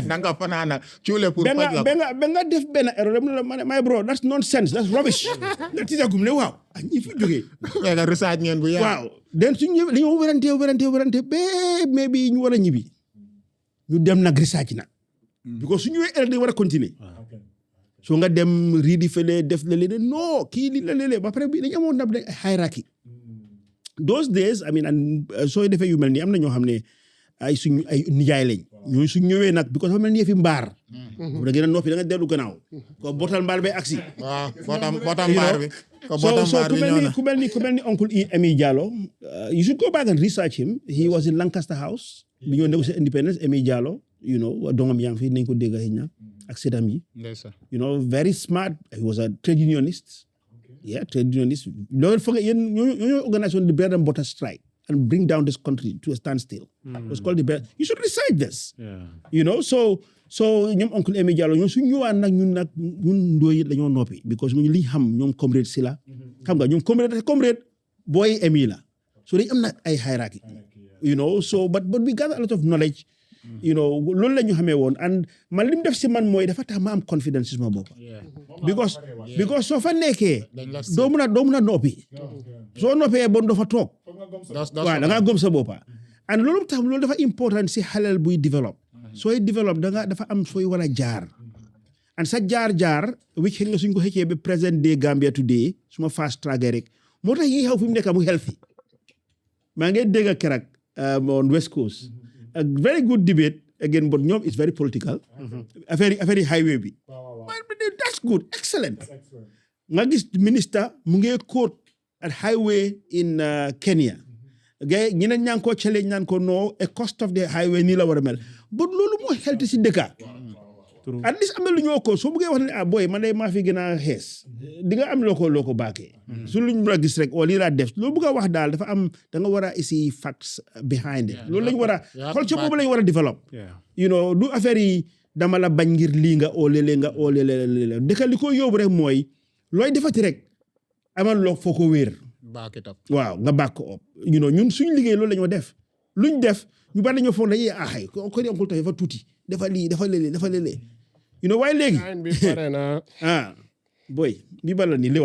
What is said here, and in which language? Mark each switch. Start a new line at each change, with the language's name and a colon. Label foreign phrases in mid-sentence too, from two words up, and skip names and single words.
Wolof: danka fanaanal cuule pour ba nga def benn erreur
English: my bro that's nonsense that's rubbish
Wolof: nga tiitagum ne waaw ñi fi jógee nga research ngeen bu waaw den suñu li ñu werante ba mais bi ñu war a ñibbi ñu dem nag research nag because suñu erreur dañ war a continuer so nga dem riidi fële def la leen non kii li la léeg ba pare bi dañu amoon nag
English: hierarchy those days I mean
Wolof: sooy defee yu mel nii am na ñoo xam ne ay nijaay lañ ñooñu suñ ñëwee nag because dafa mel ni fi mbaar da ngeen a noppi da nga dellu gannaaw ko bootal mbaar bay aksi waaw bootal mbaar bi so ku mel ni oncle Emi Diallo
English: you should go back and research him he was in Lancaster House
Wolof: bi ñoo négocier independence Emi Diallo doomam yaa ngi fi nañ ko dégg xëy na ak sédam yi
English: very smart he was a trade unionist trade unionist
Wolof: loolu foog yéen ñoo organisation
English: the bread and butter strike and bring down this country to a standstill it was called the bread you should research this
Wolof: so ñoom oncle Emi Diallo ñoom suñ ñëwaan nag ñun ndooy dañoo noppi because ñu liñ xam ñoom comrade si la xam nga ñoom comrade booy Emi la so dañ am nag ay hierarchy
English: so but we got a lot of knowledge
Wolof: loolu la ñu xamee woon and man li mu def si man mooy dafa tax ma am confidence si sama bopp because soo fa nekkee doo mun a noppi soo noppee bon doo fa toog waaw da ngaa gëm sa boppa and loolu tax loolu dafa important si xaleel buy develop sooy develop dafa am fooy war a jaar and sa jaar wi xëy nga suñ ko xëccee ba
English: present day Gambia today
Wolof: suma
English: fast track
Wolof: rek moo tax yi xew fi mu nekk mu healthy maa ngi dégg keroog
English: on West Coast a very good debate again but
Wolof: ñoom
English: it's very political
Wolof: affaire highway bi
English: that's good excellent
Wolof: nga gis minister mu ngi quote
English: at highway in Kenya
Wolof: gay ñeneen ñaa ngi ko challenge naan ko
English: no a cost of the highway
Wolof: nii la war a mel but loolu moo xelti si dëkka
English: at least
Wolof: am na lu ñoo ko soo bëggee wax ne boy man de maa fi gën a xees di nga am loo ko baakee su luñ mën a gis rek lii laa def loolu bëgg a wax daal dafa am da nga war a isi
English: facts behind it
Wolof: loolu lañ war a culture boobu lañ war a develop du affaire yi dama la bañ ngir lii nga léeg dëkka li ko yóbbu rek mooy looy defati rek amal loo foo ko wéer waaw nga back ko op ñun suñ liggéey loolu lañoo def luñ def ñu bari dañoo foog dañuy xay ko di oncle tax dafa tuuti dafa lii dafa léeg waaye léegi boy bi bala ni léwal